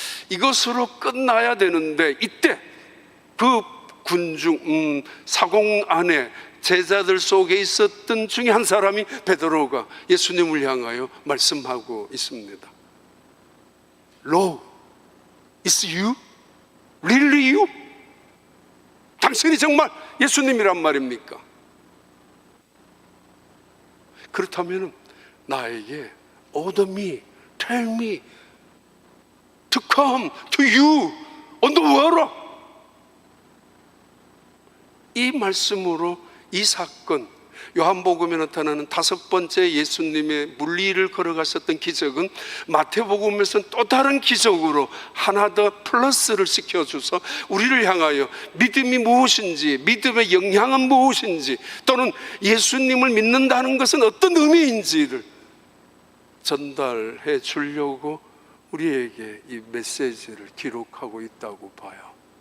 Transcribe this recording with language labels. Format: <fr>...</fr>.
<ko>이것으로 끝나야 되는데 이때 그 군중 사공 안에 제자들 속에 있었던 중에 한 사람이 베드로가 예수님을 향하여 말씀하고 있습니다.</ko> <en>Lord, it's you? Really you?</en> <ko>당신이 정말 예수님이란 말입니까? 그렇다면 나에게</ko> <en>order me, tell me to come to you on the water.</en> <ko>이 말씀으로 이 사건, 요한복음에 나타나는 다섯 번째 예수님의 물리를 걸어가셨던 기적은 마태복음에서는 또 다른 기적으로 하나 더 플러스를 시켜줘서 우리를 향하여 믿음이 무엇인지, 믿음의 영향은 무엇인지, 또는 예수님을 믿는다는 것은 어떤 의미인지를 전달해 주려고 우리에게 이 메시지를 기록하고 있다고 봐요.</ko>